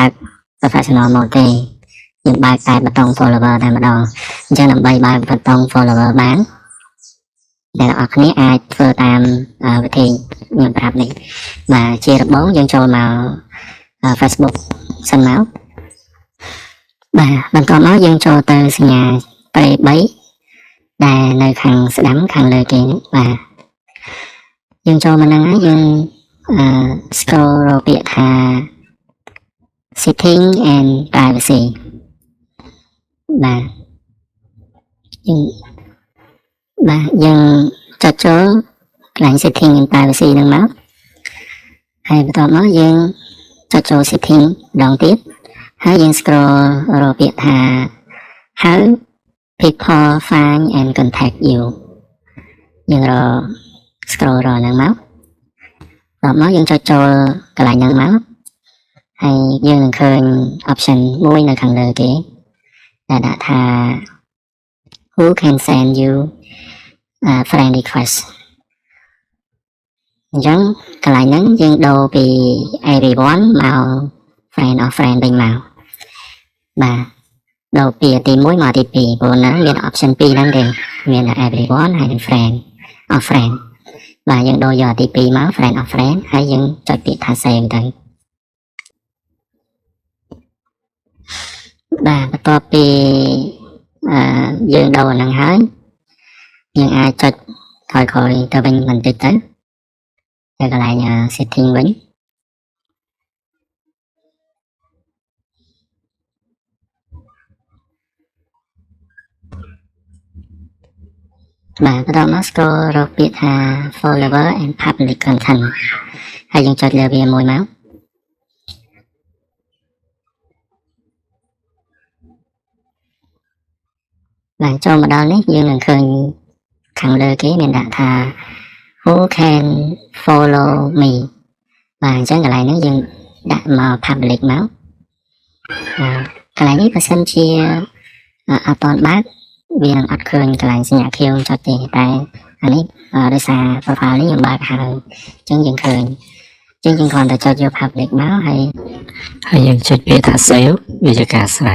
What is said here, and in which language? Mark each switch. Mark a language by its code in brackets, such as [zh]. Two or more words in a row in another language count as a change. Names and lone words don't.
[km] ក [en] professional mode [km] ទេយើងបើកតែប៊ូតុង follower តែម្ដងអញ្ចឹងដើម្បីបើកប៊ូតុង follower បានអ្នកនរគ្នាអាចធ្វើតាមវិធីខ្ញុំប្រាប់នេះបាទជាដំបូងយើងចូលមក Facebook សិនមកបាទបន្ទាប់មកយើងចូលទៅសញ្ញាព្រៃ3ដែលនៅខាងស្ដាំខាងលើគេបាទយើងចូលមកហ្នឹងហើយយើងscroll រកពាក្យថា [en] setting and privacy [km] បាទយើងចុចចូលកន្លែង [en] setting and privacy [km] ហ្នឹងមកហើយបន្ទា ប់មកយើងចុចចូល setting ម្ដងទៀតហើយយើង scroll រកពាក្យថា [en] how people find and contact you [km] យើងscroll រកហ្នឹងមកបន្ទាប់មកយើងចុចចូលកន្លែងហ្នឹងមកហើយយើងនឹងឃើញ option មួយនៅខាងលើគេដែលដាក់ថា [en] who can send you friend request [km] អញ្ចឹងកន្លែងហ្នឹងយើងដូរពី everyone មក [en] friend of friend [km] វិញមកបាទដូរពីទី1មកទី2ព្រោះហ្នឹងមាន option 2ហ្នឹងទេមាន everyone ហើយនិង [en] friend of friend [km] បាទយើងដូរយកទី2មក [en] friend of friend [km] ហើយយើងចុចពាក្យថា save ទៅ បាទបន្ទាប់ពីយើងដូរហ្នឹងហើយយើងអាចចុចថយក្រោយទៅវិញបន្តិចទៅកន្លែង setting វិញ បាទបន្តមក scroll រកពាក្យថា [en] follower and public content [km] ហើយយើងចុចលើវាមួយមកបាទចូល មកដល់នេះយើងនឹងឃើញខាងលើគេមានដាក់ថា [en] who can follow me [km] បាទអញ្ចឹងកន្លែងនេះយើងដាក់មក public មកកន្លែងនេះបើសិនជាអត់ត ន់បើកវានឹងអត់ឃើញកន្លែងសញ្ញាខៀវចុចទេតែអានេះដោយសារ profile នេះខ្ញុំបើកហើយអ ញ្ចឹងយើងឃើញអញ្ចឹងយើងគ្រាន់តែចុចយក public មកហើយយើងចុចពាក្យថា save វាជាការស្រេ